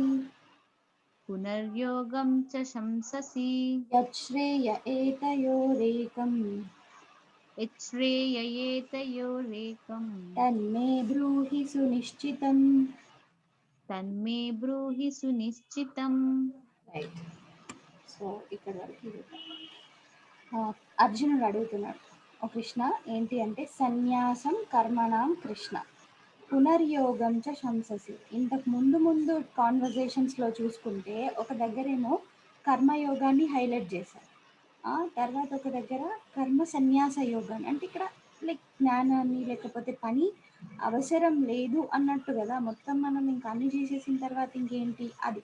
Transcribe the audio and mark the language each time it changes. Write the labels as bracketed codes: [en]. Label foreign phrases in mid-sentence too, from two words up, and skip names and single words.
[sa] पुनर्योगं च शंससि यच्छ्रेय एतयोरेकम् यच्छ्रेययेतयोरेकम् तन्मे ब्रूहि सुनिश्चितम्। तन्मे ब्रूहि सुनिश्चितम्। [en] right. so [te] ఇక్కడ వరకు ఇది. అర్జునుడు అడుగుతున్నాడు, ఓ కృష్ణ ఏంటి అంటే [sa] సన్యాసం కర్మణాం కృష్ణ పునర్యోగం చ శంససి. [te] ఇంతకు ముందు ముందు కాన్వర్జేషన్స్లో చూసుకుంటే ఒక దగ్గరేమో కర్మయోగాన్ని హైలైట్ చేశారు, ఆ తర్వాత ఒక దగ్గర కర్మ సన్యాస యోగాన్ని, అంటే ఇక్కడ లైక్ జ్ఞానాన్ని లేకపోతే పని అవసరం లేదు అన్నట్టు కదా, మొత్తం మనం ఇంకా అన్ని చేసేసిన తర్వాత ఇంకేంటి అది.